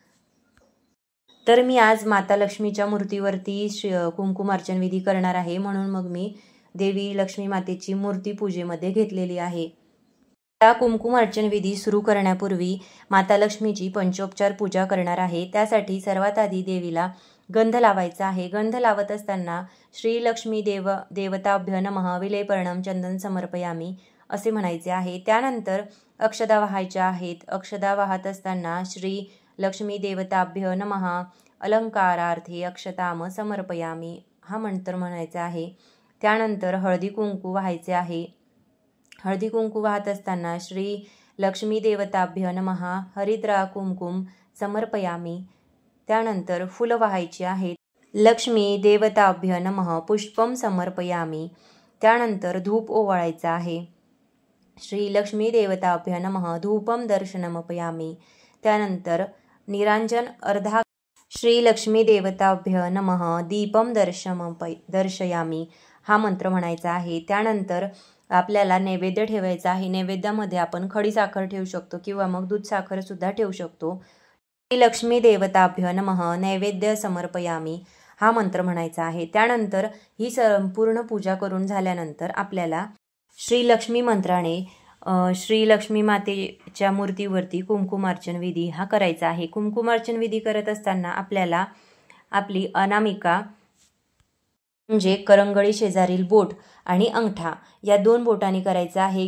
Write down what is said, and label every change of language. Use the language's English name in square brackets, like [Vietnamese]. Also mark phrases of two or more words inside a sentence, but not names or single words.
[Marathi] तर मी आज माता लक्ष्मीच्या मूर्तीवरती कुंकुमार्चन विधी करणार आहे, म्हणून मग मी देवी लक्ष्मी मातेची मूर्ती पूजेमध्ये घेतलेली आहे। या कुंकुमार्चन विधी सुरू करण्यापूर्वी माता लक्ष्मीची पंचोपचार पूजा करणार आहे। त्यासाठी सर्वात आधी देवीला गंध लावायचा आहे। गंध लावत असताना [Sanskrit] श्री लक्ष्मी देवताभ्य नमः विलेपर्णम चंदन समर्पयामी [Marathi] असे म्हणायचे आहे। त्यानंतर अक्षदा वाहायच्या आहेत। अक्षदा वाहत असताना [Sanskrit] श्री लक्ष्मी देवताभ्य नमः अलंकारार्थे अक्षताम समर्पयामी [Marathi] हा मंत्र म्हणायचा आहे। त्यानंतर हळदी कुंकू वाहायचे आहे। हळदी कुंकू वाहत असताना [Sanskrit] श्री लक्ष्मी देवताभ्य नमः हरिद्रा कुंकुम समर्पयामी। [Marathi] त्यानंतर फुलं वाहायची आहेत। [Sanskrit] लक्ष्मी देवताभ्य नमः पुष्पम समर्पयामी। [Marathi] त्यानंतर धूप ओवाळायचा आहे। [Sanskrit] श्री लक्ष्मी देवताभ्य नमः धूपम दर्शनमपयामी। [Marathi] त्यानंतर निरांजन अर्धा [Sanskrit] श्रीलक्ष्मी देवताभ्य नमः दीपम दर्शयामी [Marathi] हा मंत्र म्हणायचा आहे। त्यानंतर आपल्याला नैवेद्य ठेवायचा आहे। नैवेद्यामध्ये आपण खडी साखर ठेवू शकतो किंवा मग दूध साखर सुद्धा ठेवू शकतो। [Sanskrit] श्रीलक्ष्मी देवताभ्य नमः नैवेद्य समर्पयामी [Marathi] हा मंत्र म्हणायचा आहे। त्यानंतर ही संपूर्ण पूजा करून झाल्यानंतर आपल्याला श्रीलक्ष्मी मंत्राने श्रीलक्ष्मी मातेच्या मूर्तीवरती कुंकुमार्चन विधी हा करायचा आहे। कुंकुमार्चन विधी करत असताना आपल्याला आपली अनामिका म्हणजे करंगळी शेजारील बोट आणि अंगठा या 2 बोटांनी करायचा आहे।